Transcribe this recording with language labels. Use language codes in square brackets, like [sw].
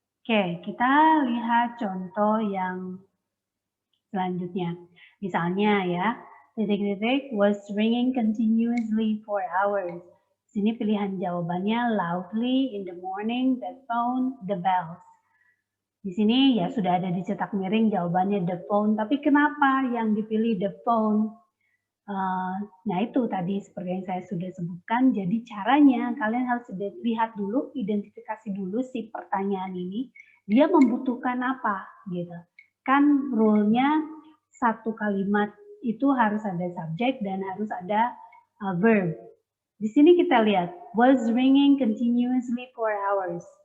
[id] Oke, kita lihat contoh yang selanjutnya. Misalnya ya, titik-titik [en] was ringing continuously for hours. [id] Sini pilihan jawabannya [en] loudly in the morning, [id] the phone, the bells. Di sini ya sudah ada dicetak miring jawabannya the phone, tapi kenapa yang dipilih the phone? Nah itu tadi seperti yang saya sudah sebutkan, jadi caranya kalian harus lihat dulu, identifikasi dulu si pertanyaan ini, dia membutuhkan apa gitu. Kan rule-nya satu kalimat itu harus ada subjek dan harus ada verb. Di sini kita lihat, [en] was ringing continuously for hours.